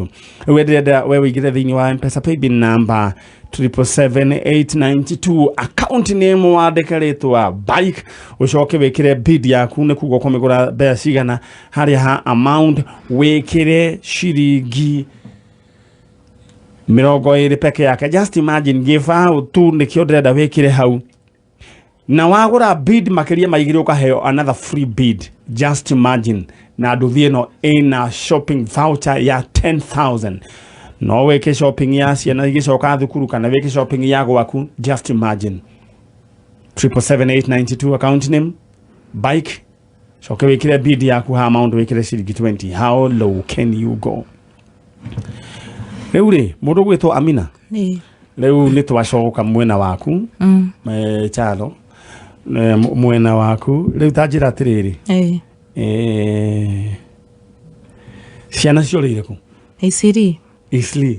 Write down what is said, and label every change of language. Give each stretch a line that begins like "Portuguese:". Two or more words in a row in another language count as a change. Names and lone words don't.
Kikuyu: We ndĩrenda we wĩigĩre thĩinĩ wa M-Pesa
English: paybill number
Kikuyu: 777,892,
English: account name
Kikuyu: wandĩke rĩtwa bike, ũcoke wĩkĩre bid yaku, nĩ kuga ũkũmĩgũra mbeca cigana, harĩa ha amount wĩkĩre ciringi 20 peke yake.
English: Just imagine, give out
Kikuyu: tu nĩkĩo ndĩrenda wĩkĩre hau. Na wagũra bid makĩria maigĩrĩ ũkaheo
English: another free bid. Just imagine.
Kikuyu: Na nduthi ĩno ĩna
English: shopping voucher
Kikuyu: ya 10,000. No weke shopping ya ciana igĩcoka thukuru kana weke shopping ya gwaku.
English: Just imagine. 777,892 account name bike.
Kikuyu: Coke wĩkĩre bid yaku ha amount wĩkĩre ciringi 20.
English: How low can you go?
Kikuyu: Rĩu rĩ mũndũ gwĩtwo Amina. Rĩu nĩ twacoka mwena waku. Chalo. Mwena waku. Rĩu tanjĩra atĩrĩrĩ. Ciana ciorĩire ku? Isli.